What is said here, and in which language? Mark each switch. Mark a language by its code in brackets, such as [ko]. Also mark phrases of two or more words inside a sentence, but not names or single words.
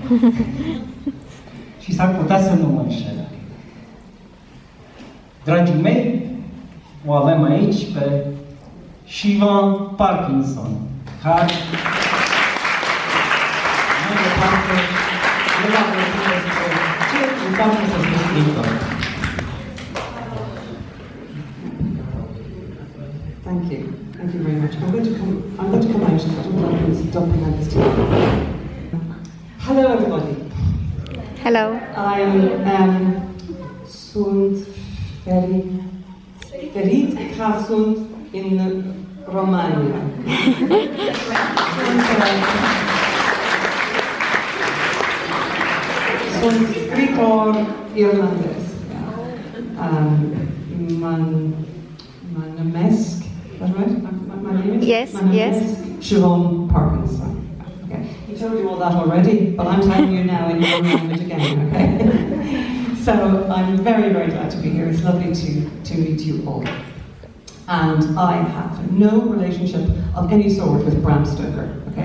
[ro] Și s-ar putea să nu mă înșel. Dragii mei, o avem aici pe Siobhan Parkinson, care mai departe de la ce înseamnă să fie scriitor. [en] Thank you. Thank you very much. I'm going to come out. I don't like this today. Hello, everybody. Hello. [ro] Sunt ferit că sunt în România. Sunt scriitor irlandez. Mă numesc. [en] My name is? Yes, yes. Siobhan Parkinson. Okay. He told you all that already, but I'm telling you now in your own language again, okay? So I'm very, very glad to be here. It's lovely to meet you all. And I have no relationship of any sort with Bram Stoker, okay?